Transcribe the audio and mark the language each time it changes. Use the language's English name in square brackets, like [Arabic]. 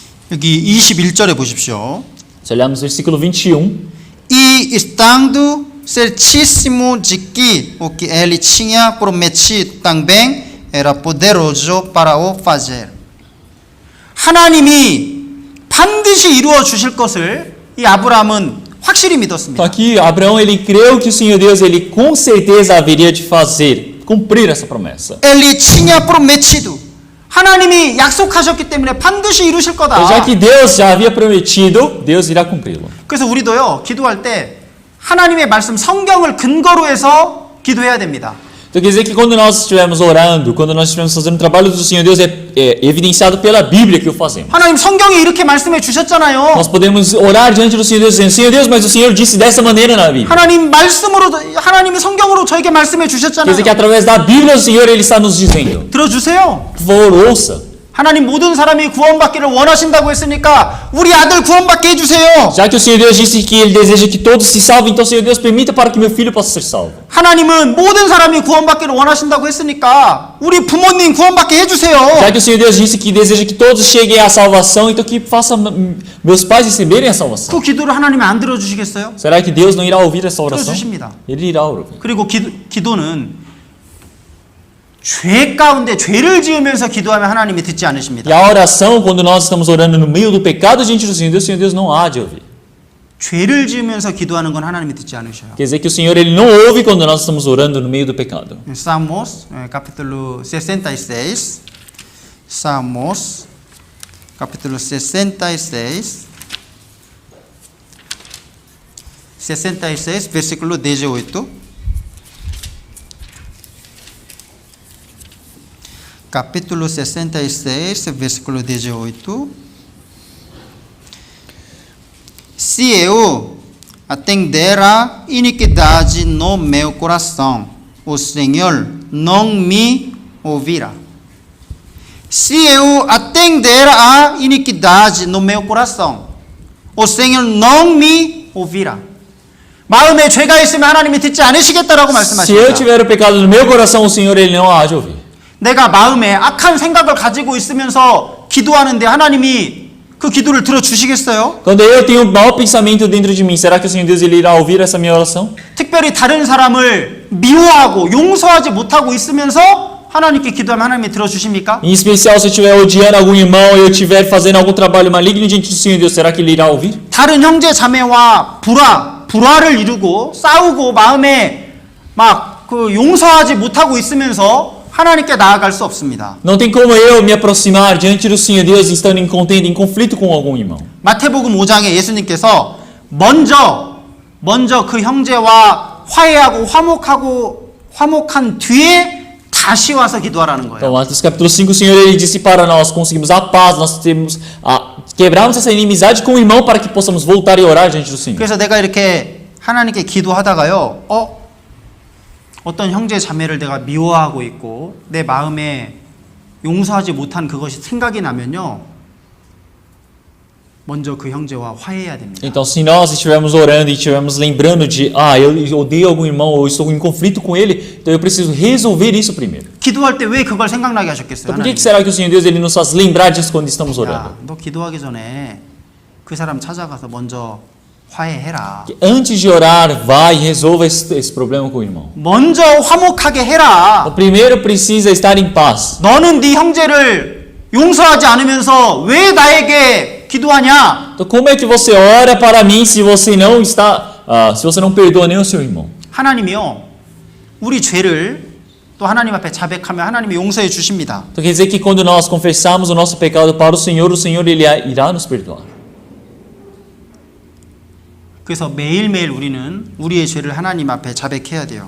[Korean] 여기 21절에 보십시오. [Portuguese] Se olharmos o versículo 21, E estando certíssimo de que o que ele tinha prometido também era poderoso para o fazer. [Korean] 하나님이 반드시 이루어 주실 것을 이 아브라함은 확실히 [Portuguese] Então [Korean] 믿었습니다. [Portuguese] aqui Abraão ele creu que o Senhor Deus ele com certeza haveria de fazer, cumprir essa promessa. 엘리 tinha prometido. [Korean] 하나님이 약속하셨기 때문에 반드시 이루실 [Portuguese] Então, [Korean] 거다. [Portuguese] já que Deus já havia prometido, Deus irá cumpri-lo. [Korean] 그래서 우리도요, 기도할 때 하나님의 말씀 성경을 근거로 해서 기도해야 됩니다. [Portuguese] Então quer dizer que quando nós estivermos orando, quando nós estivermos fazendo o trabalho do Senhor Deus, é evidenciado pela Bíblia que o fazemos. [Korean] 하나님 성경에 이렇게 말씀해 주셨잖아요. [Portuguese] Nós podemos orar diante do Senhor Deus dizendo, Senhor Deus, mas o Senhor disse dessa maneira na Bíblia. [Korean] 하나님 말씀으로 하나님이 성경으로 저에게 말씀해 [Portuguese] Quer [Korean] 주셨잖아요. [Portuguese] dizer que através da Bíblia o Senhor ele está nos dizendo. [Korean] 들어주세요. [Portuguese] Por favor, ouça. [Korean] 하나님 모든 사람이 구원받기를 원하신다고 했으니까 우리 아들 구원받게 해주세요. [Portuguese] Já que o Senhor Deus disse que ele deseja que todos se salvem, então Senhor Deus permita para que meu filho possa ser salvo. [Korean] 하나님은 모든 사람이 구원받기를 원하신다고 했으니까 우리 부모님 구원받게 해주세요. [Portuguese] Já que o Senhor Deus disse que deseja que todos cheguem à salvação, então que faça meus pais receberem a salvação. [Korean] 그 기도를 하나님이 안 들어주시겠어요? [Portuguese] Será que Deus não irá ouvir essa oração? [Korean] 들어주십니다. [Portuguese] Ele irá ouvir. [Korean] 그리고 기도는 죄 가운데 죄를 지으면서 기도하면 하나님이 듣지 [Portuguese] E [Korean] 않으십니다. [Portuguese] a oração, quando nós estamos orando no meio do pecado diante do Senhor Deus não há de ouvir. [Korean] 죄를 지으면서 기도하는 건 하나님이 듣지 않으셔요. [Portuguese] Quer dizer que o Senhor ele não ouve quando nós estamos orando no meio do pecado. Salmos, capítulo 66. Salmos, capítulo 66. 66, versículo 18. Capítulo 66, versículo 18. Se eu atender a iniquidade no meu coração, o Senhor não me ouvirá. Se eu atender a iniquidade no meu coração, o Senhor não me ouvirá. [Korean] 마음에 죄가 있으면 하나님이 듣지 않으시겠다라고 [Portuguese] Se eu [Korean] 말씀하십니다. [Portuguese] tiver o pecado no meu coração, o Senhor ele não há de ouvir. [Korean] 내가 마음에 악한 생각을 가지고 있으면서 기도하는데 하나님이 그 기도를 들어주시겠어요? [Portuguese] Quando eu tenho um mau pensamento dentro de mim, será que o Senhor Deus ele irá ouvir essa minha oração? [Korean] 특별히 다른 사람을 미워하고 용서하지 못하고 있으면서 하나님께 기도하면 하나님이 들어주십니까? [Portuguese] Em especial, se eu estiver odiando algum irmão, eu estiver fazendo algum trabalho maligno diante do Senhor Deus, será que ele irá ouvir? [Korean] 다른 형제 자매와 불화를 이루고 싸우고 마음에 막 그 용서하지 못하고 있으면서 하나님께 나아갈 수 없습니다. [Portuguese] Não tem como eu me aproximar diante do Senhor Deus estando em contenda, em conflito com algum irmão. [Korean] 마태복음 5장에 예수님께서 먼저 그 형제와 화해하고 화목한 뒤에 다시 와서 기도하라는 [Portuguese] Então, [Korean] 거예요. [Portuguese] Mateus capítulo 5, o Senhor ele disse para nós conseguimos a paz, nós temos quebrarmos essa inimizade com o irmão para que possamos voltar e orar diante do Senhor. [Korean] 그래서 내가 이렇게 하나님께 기도하다가요, 어떤 형제 자매를 내가 미워하고 있고 내 마음에 용서하지 못한 그것이 생각이 나면요, 먼저 그 형제와 화해해야 됩니다. [Portuguese] Então, se nós estivermos orando e estivermos lembrando de, eu odeio algum irmão ou estou em conflito com ele, então eu preciso resolver isso primeiro. [Korean] 기도할 때 왜 그걸 생각나게 하셨겠어요? [Portuguese] Então, por que [Korean] 하나님? [Portuguese] será que o Senhor Deus ele nos faz lembrar disso quando estamos orando? [Korean] 야, 너 기도하기 전에 그 사람 찾아가서 먼저 화해해라. [Portuguese] Que antes de orar, vai e resolva esse problema com o irmão. [Korean] 먼저 화목하게 해라. [Portuguese] O primeiro precisa estar em paz. [Korean] 너는 네 형제를 용서하지 않으면서 왜 나에게 기도하냐? [Portuguese] Então, como é que você ora para mim se você não está, se você não perdoa nem o seu irmão? [Korean] 하나님이요, 우리 죄를 또 하나님 앞에 자백하면 하나님이 용서해 주십니다. [Portuguese] Então, quer dizer que quando nós confessamos o nosso pecado para o Senhor ele irá nos perdoar. [Korean] 그래서 매일매일 우리는 우리의 죄를 하나님 앞에 자백해야 돼요.